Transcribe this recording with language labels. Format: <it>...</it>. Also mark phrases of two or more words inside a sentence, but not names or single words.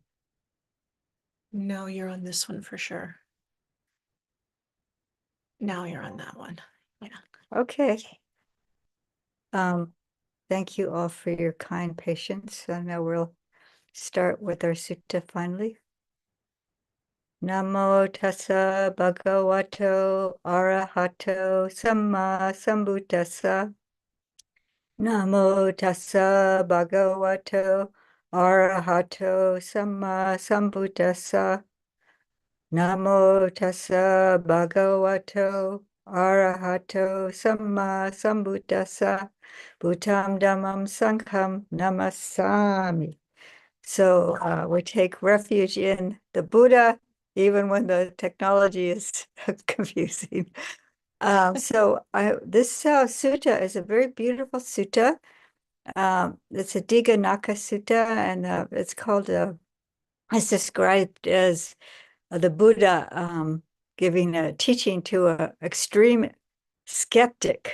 <en>No, you're on this one for sure. Now you're on that one. Yeah. Okay. Thank you all for your kind patience. So now we'll start with our sutta finally.</en> <pi>Namo tassa bhagavato arahato samma sambuddhassa. Namo tassa bhagavato arahato samma sambuddhassa. Namo tassa bhagavato arahato samma sambuddhassa. Bhuttam dhammam sangham namasami.</pi> <en>So we take refuge in the Buddha, even when the technology is confusing. This sutta is a very beautiful sutta. It's a Dīghanakha sutta, and it's called, it's described as the Buddha giving a teaching to an extreme skeptic.</en>